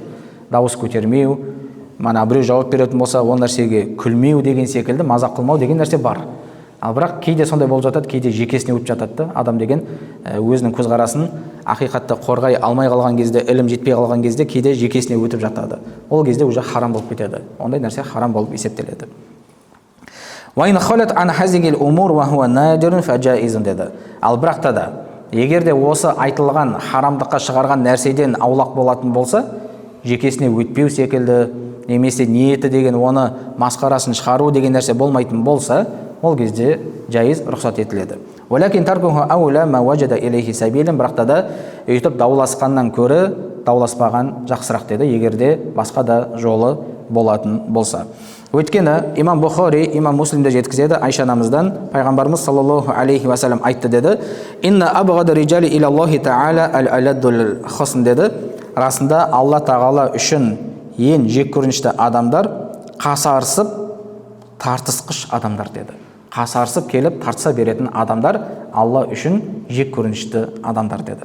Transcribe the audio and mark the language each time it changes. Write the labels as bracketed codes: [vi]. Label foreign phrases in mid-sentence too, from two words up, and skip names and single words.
[kk] Дауыс көтермеу, мана біреу жауап беретін болса, ол нәрсеге күлмеу деген секілді, мазақ қылмау деген нәрсе бар. Ал бірақ кейде сондай болып жатады, кейде жекесіне өтіп жатады да. Адам деген өзінің көзқарасын ақиқатты қорғай алмай қалған кезде, ілім жетпей қалған кезде кейде жекесіне өтіп жатады. Ол кезде уже харам болып кетеді. Ондай нәрсе харам болып есептеледі. [ar] وَإِنْ خَلَتْ عَنْ هَذِهِ الْأُمُورِ وَهُوَ نَادِرٌ فَجَائِزٌ деді. [kk] Ал бірақ та да, егер де осы айтылған харамдыққа шығарған нәрседен аулақ болатын болса, жекесіне өтпеу секілді, немесе ниеті деген оны масқарасын шығару деген нәрсе болмайтын болса, ол кезде жайыз рұқсат етіледі. [ar] وَلَكِنْ تَرْكُهُ أَوْلَى مَا وَجَدَ إِلَيْهِ سَبِيلًا, [kk] бірақ та да өйтіп дауласқаннан көрі дауласпаған жақсырақ деді, егерде басқа да жолы болатын болса. Өйткені имам Бухари, имам Муслимде жеткізеді, Айша анамыздан, пайғамбарымыз [ar] صلى الله عليه وسلم [kk] айтты деді: [ar] "إن أبغض الرجال إلى الله تعالى الألد الخصم" деді. [kk] Расында Алла тағала үшін ең жек көрінішті адамдар қасарысып тартысқыш адамдар деді. Қасарысып келіп тартыса беретін адамдар Алла үшін жек көрінішті адамдар деді.